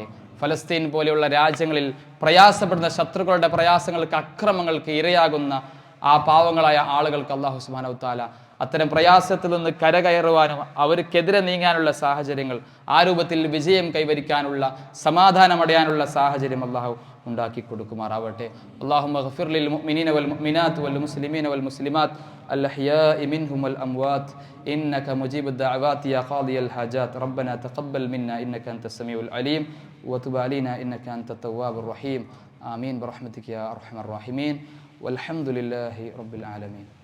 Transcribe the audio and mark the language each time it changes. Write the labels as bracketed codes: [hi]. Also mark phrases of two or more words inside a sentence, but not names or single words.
[ml] ഫലസ്തീൻ പോലെയുള്ള രാജ്യങ്ങളിൽ പ്രയാസപ്പെടുന്ന ശത്രുക്കളുടെ പ്രയാസങ്ങൾക്ക്, അക്രമങ്ങൾക്ക് ഇരയാകുന്ന ആ പാവങ്ങളായ ആളുകൾക്ക് അല്ലാഹു [ar] سبحانه تعالى [ml] അത്തരം പ്രയാസത്തിൽ നിന്ന് കരകയറുവാനും അവർക്കെതിരെ നീങ്ങാനുള്ള സാഹചര്യങ്ങൾ, ആ രൂപത്തിൽ വിജയം കൈവരിക്കാനുള്ള, സമാധാനമടയാനുള്ള സാഹചര്യം അല്ലാഹു ഉണ്ടാക്കി കൊടുക്കുമാറാവട്ടെ. [ar] اللهم اغفر للمؤمنين والمؤمنات والمسلمين والمسلمات الأحياء منهم والأموات إنك مجيب الدعوات يا قاضي الحاجات ربنا تقبل منا إنك أنت السميع العليم وتب علينا إنك أنت التواب الرحيم آمين برحمتك يا أرحم الراحمين والحمد لله رب العالمين.